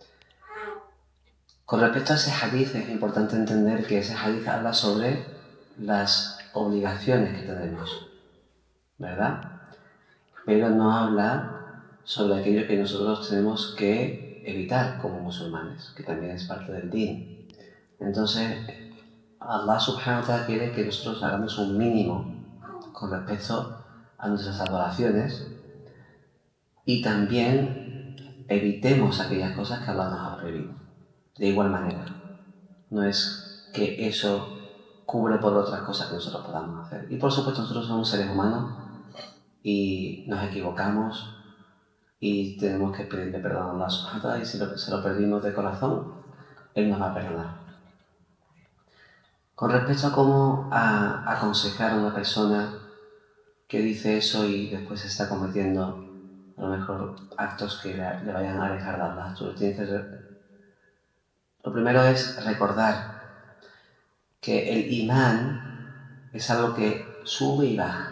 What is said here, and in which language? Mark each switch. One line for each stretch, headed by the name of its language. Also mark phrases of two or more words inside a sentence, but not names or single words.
Spanish: Con respecto a ese hadith, es importante entender que ese hadith habla sobre las obligaciones que tenemos, ¿verdad? Pero no habla sobre aquello que nosotros tenemos que evitar como musulmanes, que también es parte del din. Entonces, Allah
Arabic: سبحانه وتعالى
Spanish: quiere que nosotros hagamos un mínimo con respecto a nuestras adoraciones y también evitemos aquellas cosas que Allah nos ha prohibido. De igual manera, no es que eso cubre por otras cosas que nosotros podamos hacer. Y por supuesto nosotros somos seres humanos y nos equivocamos y tenemos que pedirle perdón a Allah
Arabic: سبحانه وتعالى,
Spanish: y si se lo pedimos de corazón, Él nos va a perdonar. Con respecto a cómo aconsejar a una persona que dice eso y después está cometiendo a lo mejor actos que le vayan a alejar de Allah, lo primero es recordar que el imán es algo que sube y baja.